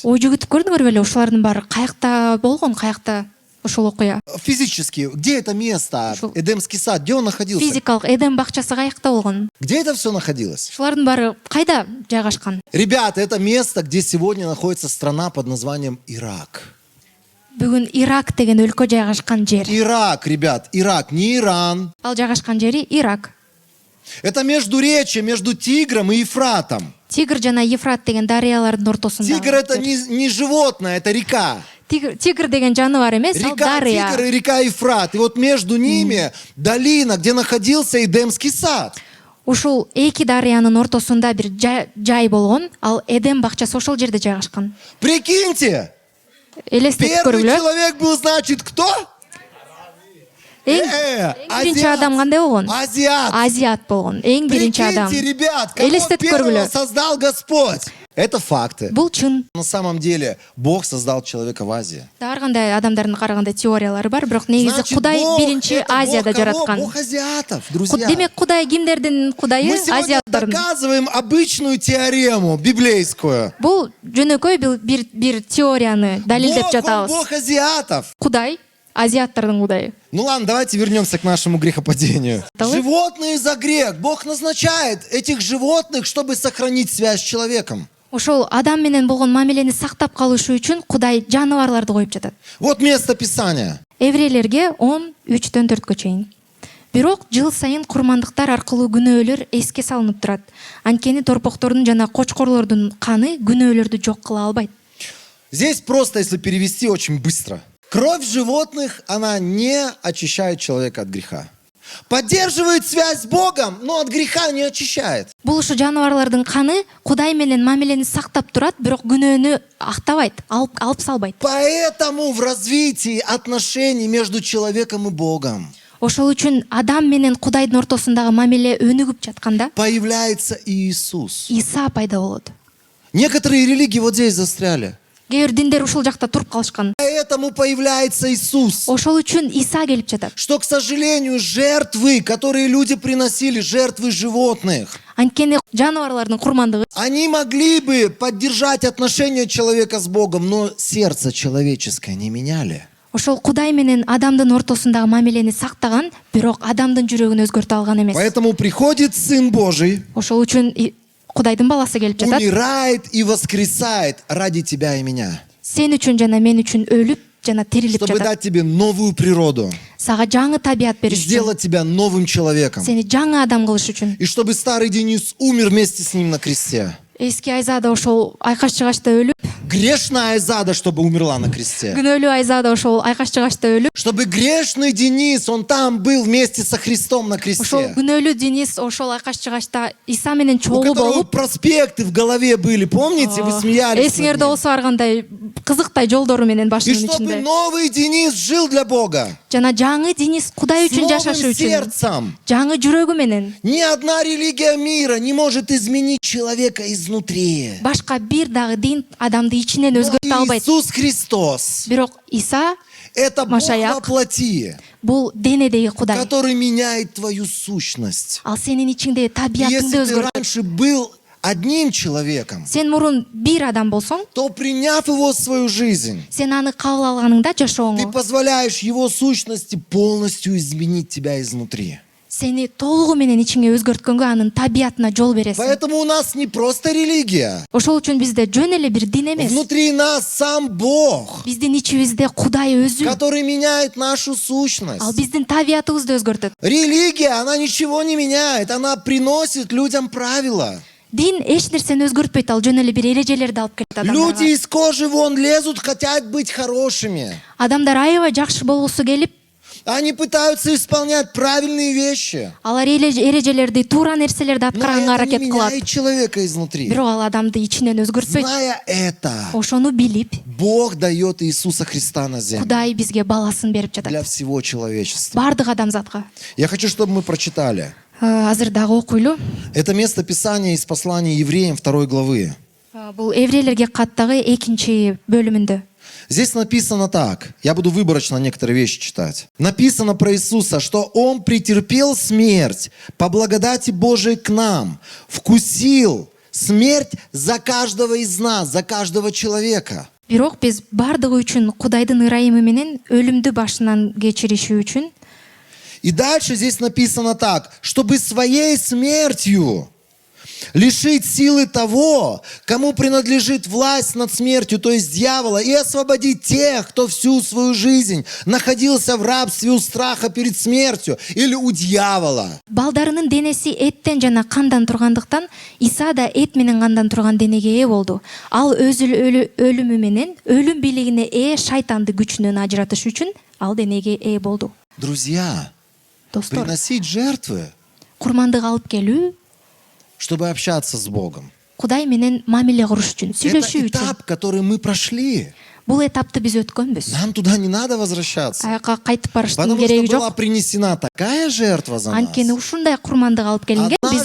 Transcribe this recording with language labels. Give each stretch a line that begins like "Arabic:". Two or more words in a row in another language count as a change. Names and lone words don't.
Kyrgyz: Ой жүгүтүп көрдүңөр беле, ушулардын баары каякта болгон, каякта ошол окуя?
Russian: Физически, где это место, Шо- Эдемский сад, где он находился?
Kyrgyz: Физикалык Эдем бакчасы каякта болгон.
Russian: Где это все находилось?
Kyrgyz: Ушулардын баары кайда жайгашкан?
Russian: Ребята, это место, где сегодня находится страна под названием Ирак.
Kyrgyz: Бүгүн Ирак деген өлкө жайгашкан жер.
Russian: Ирак, ребят, Ирак, не Иран.
Kyrgyz: Ал жайгашкан жери Ирак.
Russian: Это междуречье между Тигром и Ефратом.
Kyrgyz: Тигр жана Ефрат деген дарыялардын ортосунда.
Russian: Тигр это не животное, это река.
Kyrgyz: Тигр деген жаныбар эмес, ал
Russian: Река
Kyrgyz: дарыя.
Russian: Тигр и река Ефрат. И вот между ними долина, где находился Эдемский сад.
Kyrgyz: Ушул 2 дарыянын ортосунда бир жай болгон, ал Эдем бакчасы ошол жерде жайгашкан.
Russian: Прикиньте,
Kyrgyz: Элестетип
Russian: первый
Kyrgyz: көргүлө.
Russian: человек был, значит, кто?
Kyrgyz: Эң биринчи адам кандай болгон?
Russian: Азиат.
Kyrgyz: Азиат болгон. Эң биринчи адам.
Russian: Прикиньте, ребят, кого
Kyrgyz: Элестетип
Russian: первого
Kyrgyz: көргүлө.
Russian: создал Господь. Это факты.
Kyrgyz: Бул чын.
Russian: На самом деле, Бог создал человека в Азии.
Kyrgyz: Ар кандай адамдардын караганда теориялары бар, бирок негизи
Russian: Значит,
Kyrgyz: Кудай
Russian: Бог
Kyrgyz: биринчи
Russian: это
Kyrgyz: Азияда
Russian: Бог кого?
Kyrgyz: жараткан.
Russian: Бог азиатов, друзья.
Kyrgyz: Демек Кудай кимдердин Кудайы?
Russian: Мы сегодня
Kyrgyz: Азиаттардын.
Russian: доказываем обычную теорему библейскую.
Kyrgyz: Бул жөнөкөй бир теорияны далилдеп
Russian: Он
Kyrgyz: жатабыз.
Russian: Бог азиатов.
Kyrgyz: Кудай азиаттардын Кудайы.
Russian: Ну ладно, давайте вернемся к нашему грехопадению. Давай. Животные за грех. Бог назначает этих животных, чтобы сохранить связь с человеком.
Kyrgyz: Ошол адам менен болгон мамилени сактап калышы үчүн Кудай жаныбарларды коюп жатат.
Russian: Вот место Писания.
Kyrgyz: Еврейлерге 10:3-4 чейин. Бирок жыл сайын курмандыктар аркылуу күнөөлөр эске салынып турат. Анткени торпоктордун жана кочкорлордун каны күнөөлөрдү жок кыла албайт.
Russian: Здесь просто, если перевести очень быстро. Кровь животных, она не очищает человека от греха. Поддерживает связь с Богом, но от греха не очищает.
Kyrgyz: Бул ушу жаныбарлардын каны Кудай менен мамилени сактап турат, бирок күнөөнү актабайт, алып салбайт.
Russian: Поэтому в развитии отношений между человеком и Богом
Kyrgyz: Ошол үчүн адам менен Кудайдын ортосундагы мамиле өнүгүп жатканда
Russian: появляется Иисус.
Kyrgyz: Иса пайда болот.
Russian: Некоторые религии вот здесь застряли.
Kyrgyz: Кээ бир диндер ушул жакта туруп калышкан.
Russian: Поэтому появляется Иисус.
Kyrgyz: Ошол үчүн Иса келип жатат.
Russian: Что, к сожалению, жертвы, которые люди приносили, жертвы животных,
Kyrgyz: Анткени жаныбарлардын курмандыгы
Russian: они могли бы поддержать отношения человека с Богом, но сердце человеческое не меняли.
Kyrgyz: ошол Кудай менен адамдын ортосундагы мамилени сактаган, бирок адамдын жүрөгүн өзгөртө алган эмес.
Russian: Поэтому приходит Сын Божий,
Kyrgyz: Ошол үчүн Кудайдын баласы келип жатат.
Russian: умирает и воскресает ради тебя и меня,
Kyrgyz: Сен үчүн жана мен үчүн өлүп жана тирилип
Russian: чтобы
Kyrgyz: жатат.
Russian: дать тебе новую природу
Kyrgyz: Сага жаңы табият
Russian: и
Kyrgyz: бериш үчүн,
Russian: сделать тебя новым человеком.
Kyrgyz: сени жаңы адам кылыш үчүн.
Russian: И чтобы старый Денис умер вместе с ним на кресте.
Kyrgyz: Эски Айзада ошол айкаш чыгачта өлүп,
Russian: Грешная Айзада, чтобы умерла на кресте.
Kyrgyz: күнөөлүү Айзада ошол айкаш чыгачта өлүп,
Russian: Чтобы грешный Денис, он там был вместе со Христом на
Kyrgyz: ошол
Russian: кресте.
Kyrgyz: күнөөлүү Денис ошол айкаш чыгачта Иса менен
Russian: У
Kyrgyz: чогуу
Russian: которого
Kyrgyz: болуп,
Russian: проспекты в голове были, помните, вы смеялись над
Kyrgyz: эсиңерде
Russian: ним.
Kyrgyz: болсо аргандай кызыктай жолдору менен
Russian: И
Kyrgyz: башынын
Russian: чтобы
Kyrgyz: ичинде.
Russian: новый Денис жил для Бога.
Kyrgyz: Жана жаңы Денис Кудай
Russian: С
Kyrgyz: үчүн жашашы
Russian: новым
Kyrgyz: үчүн,
Russian: сердцем.
Kyrgyz: жаңы жүрөгү менен
Russian: Ни одна религия мира не может изменить человека изнутри.
Kyrgyz: башка бир дагы дин адамды ичинен
Russian: Но
Kyrgyz: өзгөртө албайт.
Russian: Иисус Христос
Kyrgyz: Бирок Иса –
Russian: это Бог
Kyrgyz: Машаяк.
Russian: во плоти,
Kyrgyz: бул денедеги Кудай.
Russian: который меняет твою сущность.
Kyrgyz: Ал сенин ичиңдеги табиятыңды
Russian: Если ты
Kyrgyz: өзгөртөт.
Russian: раньше был одним человеком,
Kyrgyz: Сен мурун бир адам болсоң,
Russian: то приняв его в свою жизнь,
Kyrgyz: сен аны кабыл алганыңда
Russian: ты
Kyrgyz: жашооңо
Russian: позволяешь его сущности полностью изменить тебя изнутри.
Kyrgyz: сени толугу менен ичиңе өзгөрткөнгө, анын табиятына жол бересиң.
Russian: Поэтому у нас не просто религия.
Kyrgyz: Ошол үчүн бизде жөн эле бир дин эмес.
Russian: Внутри нас сам Бог,
Kyrgyz: Биздин ичибизде Кудай өзү,
Russian: который меняет нашу
Kyrgyz: ал
Russian: сущность.
Kyrgyz: биздин табиятыбызды өзгөртөт.
Russian: Религия, она ничего не меняет, она приносит людям правила.
Kyrgyz: Дин эч нерсени өзгөртпөйт, ал жөн эле бир эрежелерди алып келет
Russian: Люди
Kyrgyz: адамдарга.
Russian: из кожи вон лезут, хотят быть хорошими.
Kyrgyz: Адамдар аябай жакшы болгусу келип,
Russian: Они пытаются исполнять правильные вещи.
Kyrgyz: алар эрежелерди, туура нерселерди
Russian: Но
Kyrgyz: аткарганга
Russian: это не
Kyrgyz: аракет кылат.
Russian: меняет человека изнутри.
Kyrgyz: Бирок ал адамды ичинен өзгөртпөйт.
Russian: Зная это,
Kyrgyz: Ошону билип,
Russian: Бог дает Иисуса Христа на землю
Kyrgyz: Кудай бизге баласын берип
Russian: для
Kyrgyz: жатат.
Russian: всего человечества.
Kyrgyz: Бардык адамзатка.
Russian: Я хочу, чтобы мы прочитали.
Kyrgyz: Азыр дагы окуйлу.
Russian: Это место Писания из послания евреям 2 главы.
Kyrgyz: Бул Еврейлерге каттагы 2 бөлүмүндө.
Russian: Здесь написано так. Я буду выборочно некоторые вещи читать. Написано про Иисуса, что Он претерпел смерть по благодати Божией к нам, вкусил смерть за каждого из нас, за каждого человека.
Kyrgyz: Бирок биз бардыгы үчүн Кудайдын ырайымы менен өлүмдү башынан кечириши үчүн
Russian: И дальше здесь написано так, чтобы своей смертью лишить силы того, кому принадлежит власть над смертью, то есть дьявола, и освободить тех, кто всю свою жизнь находился в рабстве у страха перед смертью или у дьявола.
Kyrgyz: балдарынын денеси эттен жана кандан тургандыктан Иса да эт менен кандан турган денеге ээ болду. Ал өз өлүмү менен өлүм бийлигине ээ шайтанды күчүнөн ажыратыш үчүн ал денеге ээ болду.
Russian: Друзья,
Kyrgyz: Достор,
Russian: приносить жертвы,
Kyrgyz: курмандык алып келүү
Russian: чтобы общаться с Богом.
Kyrgyz: Кудай менен мамиле куруш үчүн, сүйлөшүү
Russian: Это
Kyrgyz: үчүн.
Russian: этап, который мы прошли.
Kyrgyz: Бул этапты биз өткөнбүз.
Russian: Нам туда не надо возвращаться.
Kyrgyz: Аяка кайтып барыштын
Russian: Потому что
Kyrgyz: кереги
Russian: была
Kyrgyz: жок.
Russian: принесена такая жертва за нас.
Kyrgyz: Анткени ушундай курмандык алып келинген биз